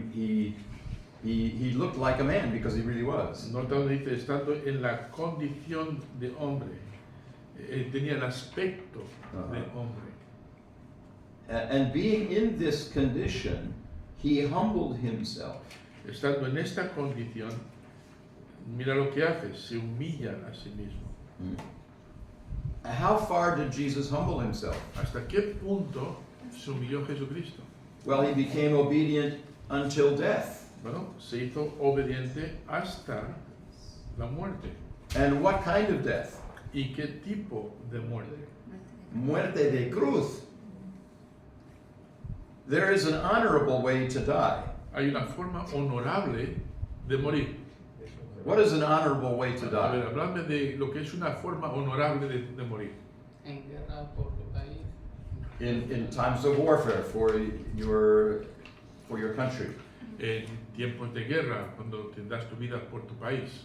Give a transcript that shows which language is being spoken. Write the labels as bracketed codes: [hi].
[en] He looked like a man because he really was. [es] Nota donde dice, estando en la condición de hombre, tenía el aspecto de hombre. [en] And being in this condition, he humbled himself. [es] Estando en esta condición, mira lo que hace, se humilla a sí mismo. [en] How far did Jesus humble himself? [es] ¿Hasta qué punto se humilló Jesucristo? [en] Well, he became obedient until death. [es] Bueno, se hizo obediente hasta la muerte. [en] And what kind of death? [es] ¿Y qué tipo de muerte? Muerte de cruz. [en] There is an honorable way to die. [es] Hay una forma honorable de morir. [en] What is an honorable way to [es] A ver, [en] die? [es] habladme de lo que es una forma honorable de morir. En guerra por tu país. [en] In times of warfare for your country. [es] En tiempos de guerra, cuando te das tu vida por tu país.